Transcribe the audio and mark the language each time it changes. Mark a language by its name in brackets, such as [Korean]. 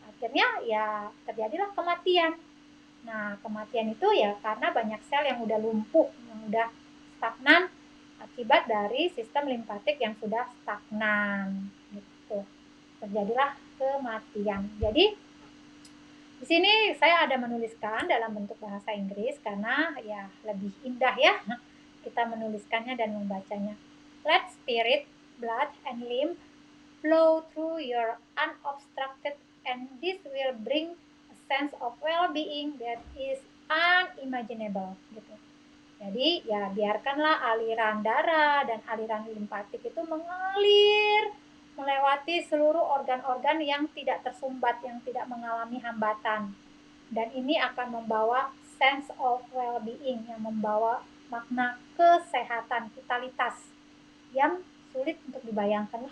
[Indonesian] Akhirnya ya terjadilah kematian. Nah, kematian itu ya karena banyak sel yang udah lumpuh, yang udah stagnan akibat dari sistem limpatik yang sudah stagnan gitu. Terjadilah kematian. Jadi di sini saya ada menuliskan dalam bentuk bahasa Inggris karena ya lebih indah ya kita menuliskannya dan membacanya. [English] Let spirit, blood, and lymph flow through your unobstructed, and this will bring a sense of well-being that is unimaginable gitu. [Indonesian] Jadi ya biarkanlah aliran darah dan aliran limpatik itu mengalir melewati seluruh organ-organ yang tidak tersumbat, yang tidak mengalami hambatan. Dan ini akan membawa sense of well-being, yang membawa makna kesehatan, vitalitas yang sulit untuk dibayangkan.